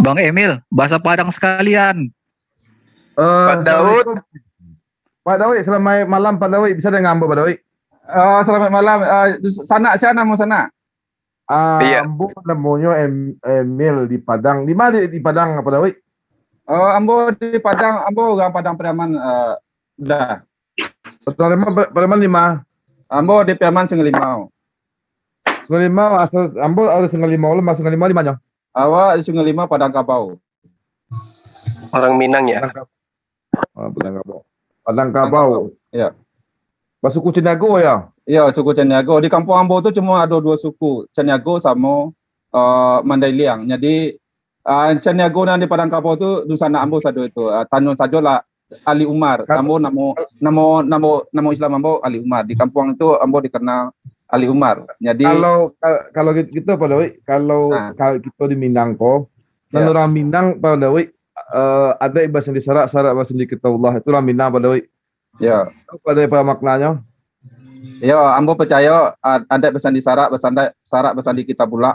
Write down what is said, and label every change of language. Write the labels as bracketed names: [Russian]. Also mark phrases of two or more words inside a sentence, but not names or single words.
[Indonesian] Bang Emil, bahasa Padang sekalian. Pak Daud. Pak Daud, selamat malam Pak Daud. Bisa dengar Ambo Pak Daud? Selamat malam. Sana, siapa nama sana? Iya. Ambo namanya Emil di Padang. Di mana di Padang Pak Daud? Ambo di Padang, Ambo orang Padang Priaman. Dah. Preman 5. Ambo di Priaman Sungai Limau. Sungai Limau, asal Ambo ada Sungai Limau, lemas Sungai Limau di mana? Awak di Sungai Limau Padang Kabau. Orang Minang ya. Padang Kabau. Ya. Suku Ceniago ya? Ya, suku Ceniago. Di kampung Ambo tu cuma ada 2 suku, Ceniago sama Mandailing. Jadi Ceniago dan di Padang Kabau tu Dusana Ambo satu itu. Tanjung sajalah Ali Umar. Ambo nama Islam Ambo Ali Umar. Di kampung itu Ambo dikenal Ali Umar. Jadi kalau gitu Pak Dawi, kalau kita di Minang kok, dan orang Minang Pak Dawi ada bahasa di syarat bahasa di kitabullah itu orang Minang Pak Dawi. Ya. Apa ada maknanya? Ya, Ambo percaya ada pesan di syarat pesan di kitabullah.